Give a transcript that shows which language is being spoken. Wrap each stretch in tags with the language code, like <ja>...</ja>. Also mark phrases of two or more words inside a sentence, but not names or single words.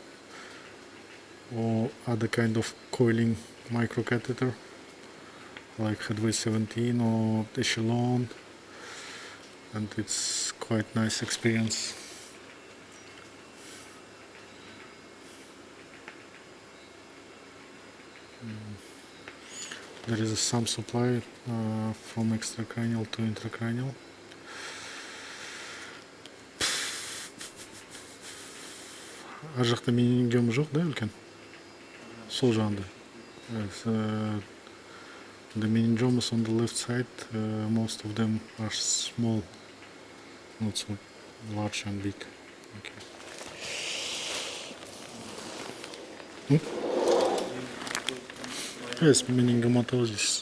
<en>or other kind of coiling microcatheter like headway 17 or echelon, and it's quite nice experience. There is some supply from extracranial to intracranial.</en> <kk>Ар жақта менингиома жоқ, да, үлкен? Сол жағында.</kk> <en>Yes, the meningiomas on the left side, most of them are small, not so large and big. Okay. Yes, meningiomatosis.</en>